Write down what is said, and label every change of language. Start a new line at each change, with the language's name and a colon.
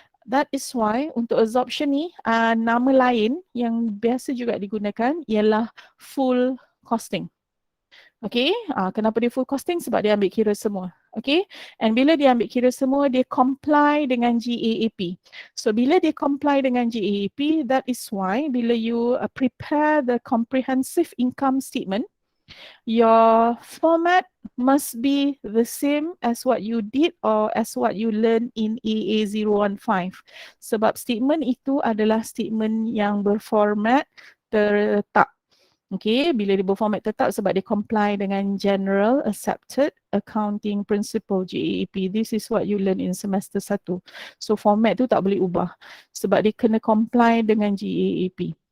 English: That is why
Malay: untuk absorption ni nama lain yang biasa juga digunakan ialah full costing. Okay, kenapa dia full costing? Sebab dia ambil kira semua. Okay, and bila dia ambil kira semua, dia comply dengan GAAP.
English: So
Malay: bila dia comply dengan GAAP,
English: that is why bila you prepare the comprehensive income statement, your format must be the same as what you did or as what you learn in AA015.
Malay: Sebab statement itu adalah statement yang berformat terletak. Okay, bila dia berformat tetap sebab dia comply dengan General Accepted Accounting Principle GAAP.
English: This is what you learn in semester 1.
Malay: So format tu tak boleh ubah sebab dia kena comply dengan GAAP.